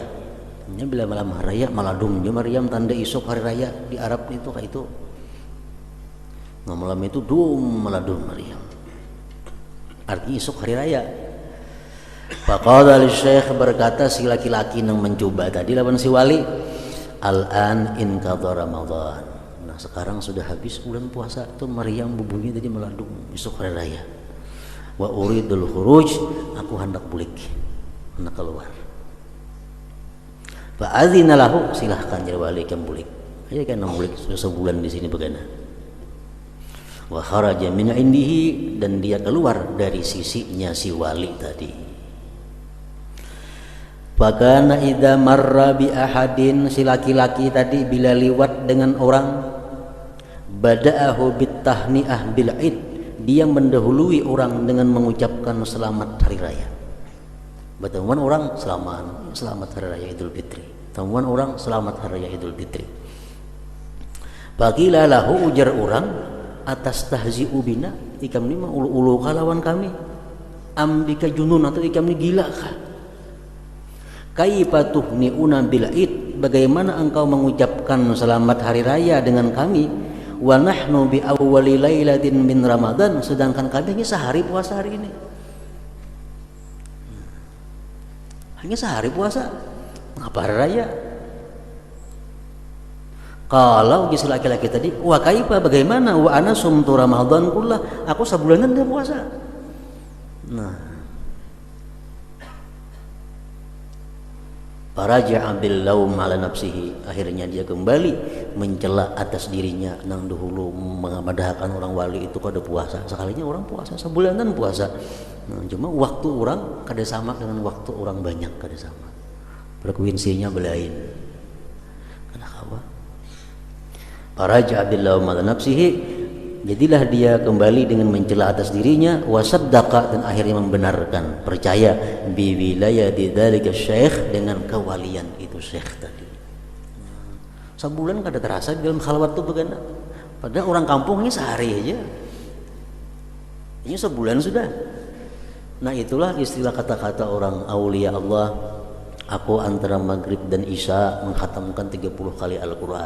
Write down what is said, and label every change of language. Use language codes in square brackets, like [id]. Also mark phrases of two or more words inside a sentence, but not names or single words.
[bjn] Ini bila malam hari raya maladum dia meriam, tanda isuk hari raya di Arab itu kayak itu. Nah, malam itu maladum meriam. Artinya isuk hari raya. [ar] فقال الشيخ, [bjn] berkata si laki-laki yang mencoba tadi lawan si wali, [ar] الآن انقضى رمضان. [bjn] Nah, sekarang sudah habis bulan puasa, itu meriam berbunyi tadi maladum isuk hari raya. [ar] وأريد الخروج, [bjn] aku hendak bulik, hendak keluar. [ar] فأذن له, [bjn] silahkan jadi wali kan bulik. Aja kan bulik sudah sebulan di sini begana. [ar] وخرج من عنده, [bjn] dan dia keluar dari sisinya si wali tadi. [ar] فكان إذا مر بأحد, [bjn] si laki-laki tadi bila liwat dengan orang, [ar] بدأه بالتهنئة بالعيد, [bjn] dia mendahului orang dengan mengucapkan selamat hari raya. Bertemuan orang selamat hari raya Idul Fitri. Temuan orang selamat hari raya Idul Fitri. [ar] فقيل له, [bjn] ujar orang, [ar] أتستهزئ بنا, [bjn] ikam ni mah ulu-ulu kalawan kami, [ar] أم بك جنون, [bjn] atau ikam ni gila kah? [ar] كيف تهنئوننا بالعيد, [bjn] bagaimana engkau mengucapkan selamat hari raya dengan kami, [ar] ونحن بأول ليلة من رمضان, [bjn] sedangkan kami hanya sehari puasa hari ini. Hanya sehari puasa, ngapa hari raya? Kalau si laki-laki tadi, [ar] وكيف, [bjn] bagaimana, [ar] وأنا صمت رمضان كله, [bjn] aku sebulanan dia puasa. Nah, [ar] فرجع باللوم على نفسه, [bjn] akhirnya dia kembali mencela atas dirinya, nang dahulu mengamadahkan orang wali itu kada puasa, sekalinya orang puasa sebulanan puasa. Nah, cuma waktu orang kada sama dengan waktu orang banyak, kada sama, frekuensinya belain. Kenapa? [ar] فرجع باللوم على نفسه, [bjn] jadilah dia kembali dengan mencela atas dirinya, wasaddaqa, dan akhirnya membenarkan, percaya [ar] بولاية ذلك الشيخ, [bjn] dengan kewalian itu syekh tadi. Sebulan kada terasa di dalam khalwat itu begana, padahal orang kampungnya sehari aja, ini sebulan sudah. Nah, itulah istilah kata-kata orang aulia Allah, aku antara maghrib dan isya menghatamkan 30 kali Al-Quran.